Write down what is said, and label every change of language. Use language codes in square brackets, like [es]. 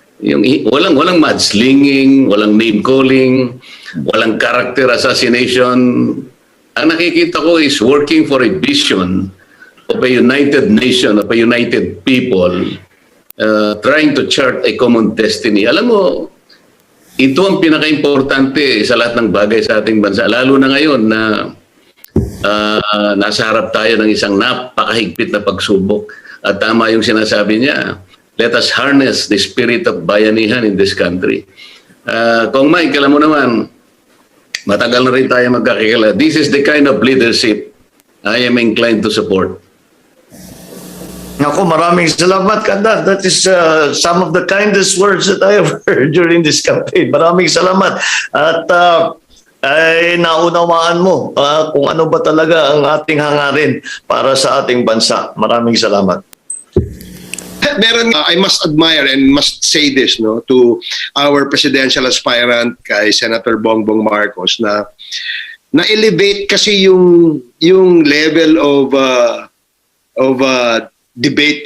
[tl] Walang mudslinging, walang name calling, walang character assassination. Ang nakikita ko [en] is working for a vision of a united nation, of a united people, trying to chart a common destiny. [tl] Alam mo, ito ang pinaka-importante sa lahat ng bagay sa ating bansa. Lalo na ngayon na nasa harap tayo ng isang napakahigpit na pagsubok. At tama yung sinasabi niya, [en] let us harness the spirit of bayanihan in this country. [tl] Kung Mike, alam mo naman, matagal na rin tayo magkakilala. [en] This is the kind of leadership I am inclined to support. [tl] Ako, maraming salamat, Kanda. [en] That is some of the kindest words that I have heard during this campaign. [tl] Maraming salamat. At ay naunawaan mo kung ano ba talaga ang ating hangarin para sa ating bansa. Maraming salamat. [en] Meron, I must admire and must say this to our presidential aspirant kay Senator Bongbong Marcos [tl] na na-elevate kasi yung [en] level of debate.